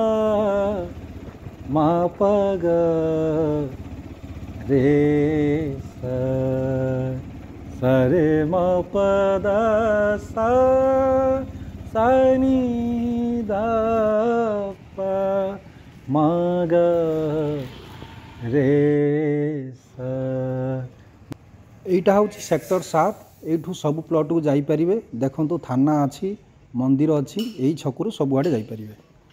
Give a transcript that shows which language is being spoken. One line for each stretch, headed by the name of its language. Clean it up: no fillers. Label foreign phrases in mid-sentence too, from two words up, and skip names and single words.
Odia: म प ग रे सा सा रे म प ध सा सा नि ध प म ग रे सा। ଏଟା ହଉଚି ସେକ୍ଟର 7। ଏଠୁ ସବ ପ୍ଲଟ କୋ ଯାଇ ପରିବେ। ଦେଖନ୍ତୁ ଥାନା ଅଛି, ମନ୍ଦିର ଅଛି, ଏଇ ଛକରୁ ସବ ଆଡ଼େ ଯାଇ ପରିବେ।